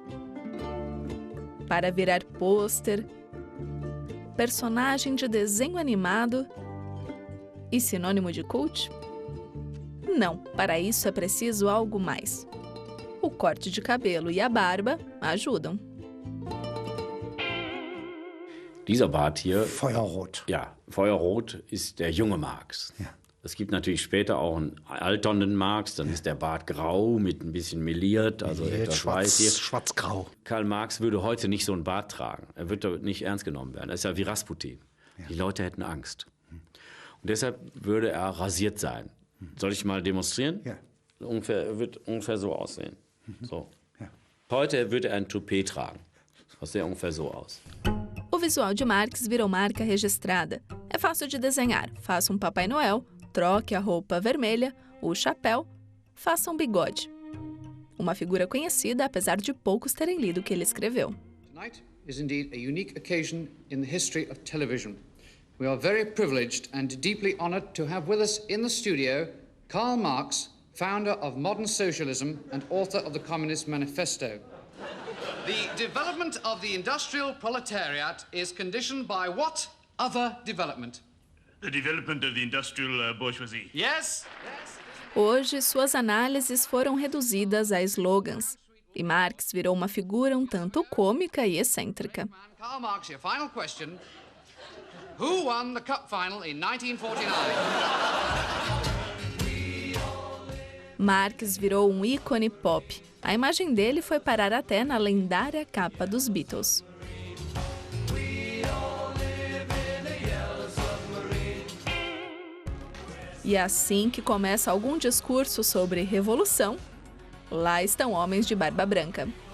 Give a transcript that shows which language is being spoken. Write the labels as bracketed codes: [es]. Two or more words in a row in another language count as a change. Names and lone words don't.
[pt] Para virar pôster, personagem de desenho animado e sinônimo de cult? Não, para isso é preciso algo mais. O corte de cabelo e a barba ajudam. [de] Dieser Bart hier, Feuerrot. ja, Feuerrot ist der junge Marx. Ja. Es gibt natürlich später auch einen alternden Marx, dann ist der Bart grau mit ein bisschen meliert, also etwas weiß hier. Schwarz-grau. Karl Marx würde heute nicht so einen Bart tragen. Er wird da nicht ernst genommen werden. Er ist ja wie Rasputin. Ja. Die Leute hätten Angst. Und deshalb würde er rasiert sein. Soll ich mal demonstrieren? Ja. Wird ungefähr so aussehen. So. Heute würde ein Toupet tragen. Das sieht ungefähr so aus. [pt] O visual de Marx virou marca registrada. É fácil de desenhar. Faça um Papai Noel, troque a roupa vermelha, o chapéu, faça um bigode. Uma figura conhecida, apesar de poucos terem lido o que ele escreveu. [en] Tonight is indeed a unique occasion in the history of television. We are very privileged and deeply honored to have with us in the studio Karl Marx, founder of modern socialism and author of the Communist Manifesto. The development of the industrial proletariat is conditioned by what other development? The development of the industrial bourgeoisie. Yes? [pt] Hoje, suas análises foram reduzidas a slogans. E Marx virou uma figura um tanto cômica e excêntrica. [en] Karl Marx, your final question. Who won the cup final in 1949? [pt] Marx virou um ícone pop. A imagem dele foi parar até na lendária capa dos Beatles. E assim que começa algum discurso sobre revolução, lá estão homens de barba branca.